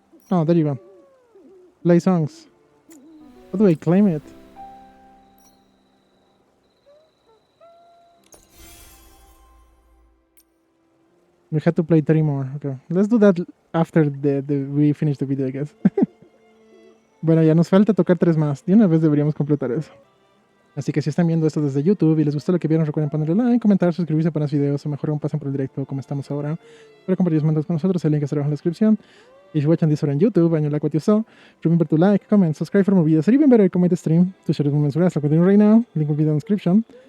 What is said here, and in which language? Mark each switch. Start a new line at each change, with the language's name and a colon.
English: Oh, there you go. Play songs. How do I claim it? We had to play 3 more. Okay, let's do that after we finish the video, I guess.
Spanish: Bueno, ya nos falta tocar 3 más. De una vez deberíamos completar eso. Así que si están viendo esto desde YouTube y les gustó lo que vieron, recuerden ponerle like, comentar, suscribirse para más videos o mejor aún pasen por el directo como estamos ahora. Para compartir sus momentos con nosotros, el link está abajo en la descripción.
English: If you're watching this on YouTube and you like what you saw, remember to like, comment, subscribe for more videos, or even better, comment the stream to share the moments with us. Like we're doing right now, link will be in the description.